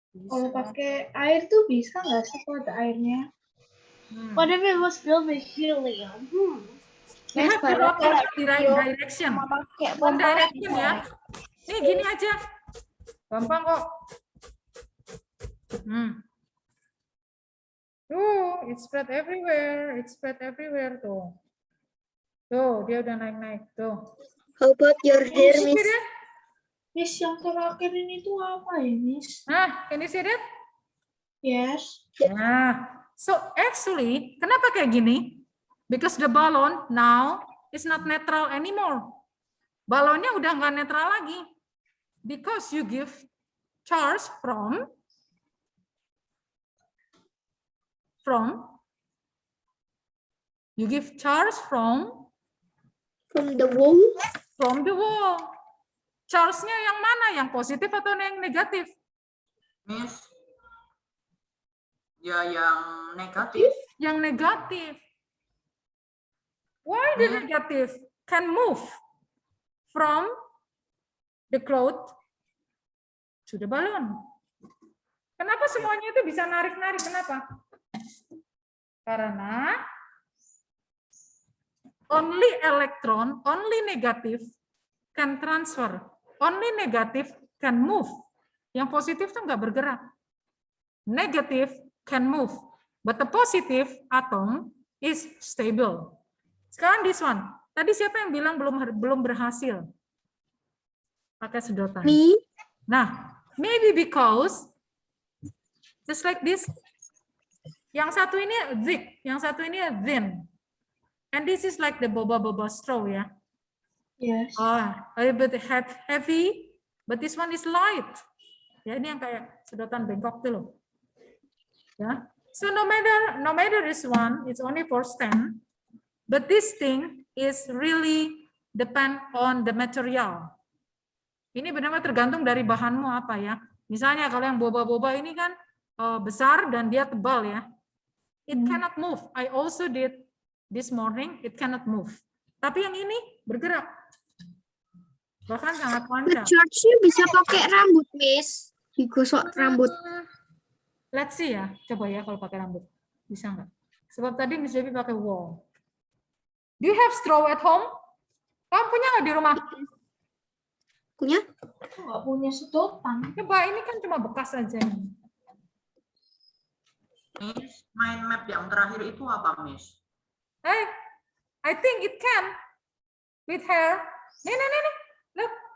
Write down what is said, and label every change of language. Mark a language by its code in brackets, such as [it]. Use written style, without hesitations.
[id] Kalau pakai air tuh bisa nggak sih kalau ada airnya? [en] What if it was filled with helium? You have to rock it in the right direction. [id] Sama pakai [en] One [id] pompa direction ya. Nih gini aja. Gampang kok. [en] Tuh, it spread everywhere. It spread everywhere [id] tuh. Tuh, dia udah naik-naik tuh. [en] How about your hair, See Miss? that? [id] Miss, yang terakhir ini tuh apa ya, Miss? [en] Nah, can you see that? Yes. [id] Nah, [en] so actually, [id] kenapa kayak gini? [en] Because the balloon now is not neutral anymore. [id] Balonnya udah nggak netral lagi. [en] Because you give charge from you give charge from From the wall? From the wall. [id] Charge-nya yang mana? Yang positif atau yang negatif? [en] Miss. [id] Ya yang negatif. Yang negatif. [en] Why the negative can move from the cloth to the balloon? [id] Kenapa semuanya itu bisa narik-narik? Kenapa? Karena [en] only electron, only negative can transfer. Only negative can move. [id] Yang positif tuh nggak bergerak. [en] Negative can move. But the positive atom is stable. [id] Sekarang [en] this one. [id] Tadi siapa yang bilang belum berhasil? Pakai sedotan. [en] Me? Nah, maybe because just like this. [id] Yang satu ini thick, yang satu ini thin. [en] And this is like the boba-boba straw ya. Yes. A little bit heavy, but this one is light. [id] Ya, ini yang kayak sedotan bengkok tuh loh. Ya. [en] So no matter this one, it's only for stand. But this thing is really depend on the material. [id] Ini benar-benar tergantung dari bahanmu apa ya. Misalnya kalau yang boba-boba ini kan besar dan dia tebal ya. [en] It cannot move. I also did this morning, it cannot move. [id] Tapi yang ini bergerak. Bahkan sangat panjang. Charge-nya bisa pakai rambut, Miss. Digosok rambut. [en] Let's see [id] ya. Coba ya kalau pakai rambut. Bisa nggak? Sebab tadi Miss Debbie pakai wall. [en] Do you have straw at home? [id] Kamu punya nggak di rumah? Punya? Aku nggak punya sedotan. Coba, ini kan cuma bekas aja. Miss, mind map yang terakhir itu apa, Miss? [en] Hey, I think it can. With hair. Nih. Look.